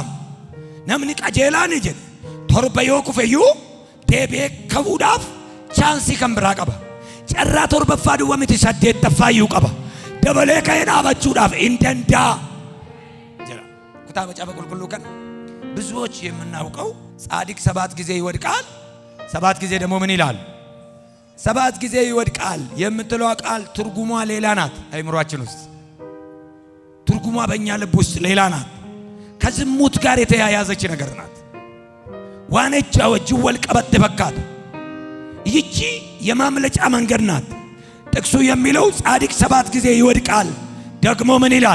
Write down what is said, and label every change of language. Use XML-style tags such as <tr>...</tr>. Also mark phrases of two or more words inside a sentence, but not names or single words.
<om>Namni qajeelaani jedhe torba yoo kufeyyuu deebi'ee ka'uudhaaf chaansii kan biraa qaba. Carraa torbaffaa duwwaa miti 8ffaa iyyuu qaba. Dabalee ka'ee dhaabachuudhaaf hin danda'a. Jira. Kutaa macaafa qulqulluu kana</om> <am>ብዙዎች የምናውቀው ጻድቅ 7 ጊዜ ይወድቃል 7 ጊዜ ደግሞ ምን ይላል? 7 ጊዜ ይወድቃል የምትለው ቃል ትርጉሟ ሌላ ናት። አይምሮአችን ውስጥ ትርጉሟ በእኛ ልብ ውስጥ ሌላ ናት። ከዝሙት ጋር የተያያዘች ነገር ናት። ዋነቻው ጅወል ቀበጥ በካት ይቺ የማምለጫ መንገድ ናት። ጥቅሱ የሚለው ጻድቅ 7 ጊዜ ይወድቃል ደግሞ ምን ይላል?</am>